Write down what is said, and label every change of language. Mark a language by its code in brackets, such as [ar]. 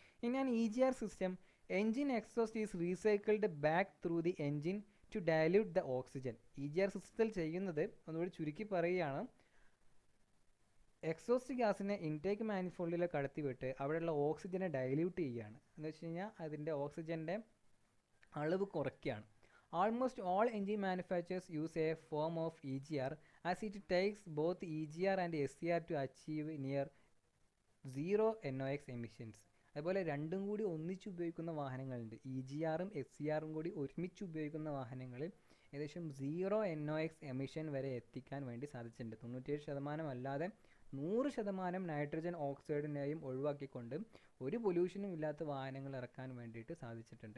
[en] In an EGR system engine exhaust is recycled back through the engine to dilute the oxygen. [ml] EGR സിസ്റ്റത്തിൽ ചെയ്യുന്നത് ഒന്നുകൂടി ചുരുക്കി പറയുകയാണ്, exhaust ഗ്യാസിനെ intake മാനിഫോൾഡിലേക്ക് കടത്തിവിട്ട് അവിടെയുള്ള ഓക്സിജനെ dilute ചെയ്യുകയാണ്. എന്ന് വെച്ച് കഴിഞ്ഞാൽ അതിൻ്റെ ഓക്സിജൻ്റെ അളവ് കുറയ്ക്കുകയാണ്. [en] Almost all engine manufacturers use a form of EGR as it takes both EGR and SCR to achieve near zero NOx emissions. [ml] അതുപോലെ രണ്ടും കൂടി ഒന്നിച്ച് ഉപയോഗിക്കുന്ന വാഹനങ്ങളുണ്ട്. EGRും SCRും കൂടി ഒരുമിച്ച് ഉപയോഗിക്കുന്ന വാഹനങ്ങളിൽ ഏകദേശം 0 NOx എമിഷൻ വരെ എത്തിക്കാൻ വേണ്ടി സാധിച്ചിട്ടുണ്ട്. 97% അല്ലാതെ 100% നൈട്രജൻ ഓക്സൈഡിനെയും ഒഴിവാക്കിക്കൊണ്ട് ഒരു പൊല്യൂഷനും ഇല്ലാത്ത വാഹനങ്ങൾ ഇറക്കാൻ വേണ്ടിയിട്ട് സാധിച്ചിട്ടുണ്ട്.